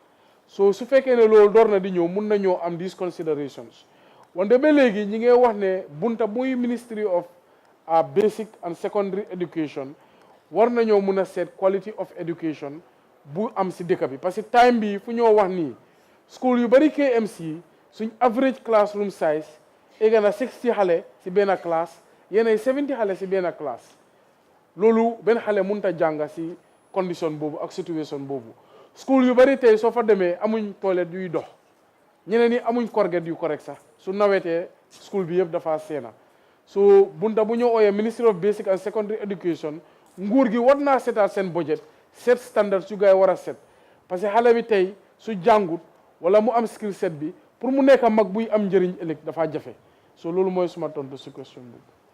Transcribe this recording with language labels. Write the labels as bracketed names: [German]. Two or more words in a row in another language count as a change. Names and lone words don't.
[Wolof] so su fekkee ne loolu door na di ñëw mun na ñëw am [English] these considerations [Wolof] wante ba léegi ñi ngay wax ne bunta muy [English] Ministry of Basic and Secondary Education [Wolof] war nañoo mun a seet [English] quality of education [Wolof] bu am si dëkk bi parce que time bi fu ñoo wax nii school yu bari KMC suñ [English] average classroom size [Wolof] egg na 60 xale si benn classe yeneen 70 xale si benn classe loolu benn xale mënut a jàng si condition boobu ak situation boobu school yu bari tey soo fa demee amuñ toilette yuy dox ñeneen ñi amuñ corget yu correct sax su nawetee school bi yëpp dafa seena so bunta bu ñu ooyee [English] Ministry of Basic and Secondary Education [Wolof] nguur gi war naa seetaat seen budget [English] set standard [Wolof] su gaay war a set [French] parce que [Wolof] xale bi tey su jàngut wala mu am [English] skill set [Wolof] bi pour mu nekk mag buy am njëriñ ëllëg dafa jafe so loolu mooy suma tontu si question bi.